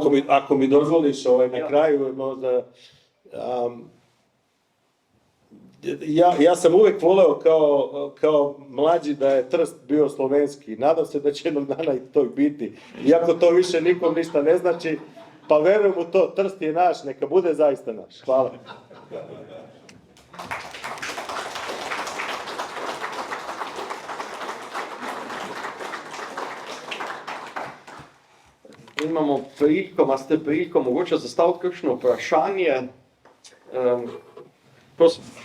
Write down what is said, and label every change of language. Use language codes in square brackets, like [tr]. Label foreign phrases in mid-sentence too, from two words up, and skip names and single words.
[sr] ako mi dozvoliš na kraju, možda, ja sam uvek voleo kao mlađi da je Trst bio slovenski. Nadam se da će jednog dana i to biti. Iako to više nikom ništa ne znači, pa verujem u to, Trst je naš, neka bude zaista naš. Hvala. [sl] imamo ste priliko mogoče zastaviti kakšno vprašanje. Prosim.